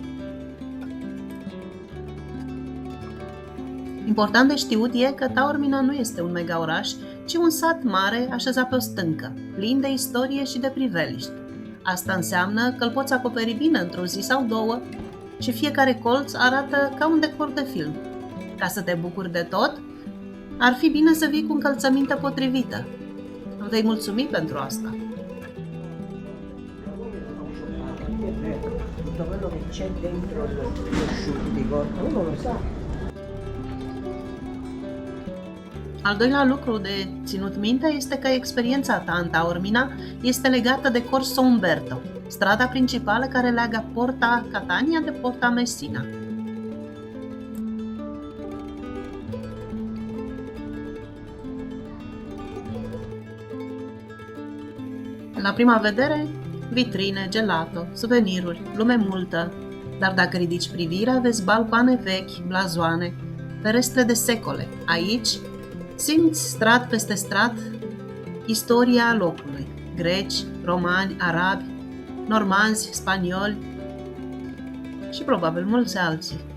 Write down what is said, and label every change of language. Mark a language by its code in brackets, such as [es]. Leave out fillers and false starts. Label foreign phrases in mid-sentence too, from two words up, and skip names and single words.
[ro] Important de știut e că Taormina nu este un mega oraș, ci un sat mare așezat pe o stâncă, plin de istorie și de priveliști. Asta înseamnă că îl poți acoperi bine într-o zi sau două și fiecare colț arată ca un decor de film. Ca să te bucuri de tot, ar fi bine să vii cu încălțămintea potrivită. Îmi vei mulțumi pentru asta. [it] Tutto quello che c'è dentro lo sciutico, uno lo sa. [ro] Al doilea lucru de ținut minte este că experiența ta în Taormina este legată de Corso Umberto, strada principală care leagă Porta Catania de Porta Messina. La prima vedere, vitrine, gelato, suveniruri, lume multă, dar dacă ridici privirea, vezi balcoane vechi, blazoane, ferestre de secole. Aici simți strat peste strat istoria locului. Greci, romani, arabi, normanzi, spanioli și probabil mulți alții.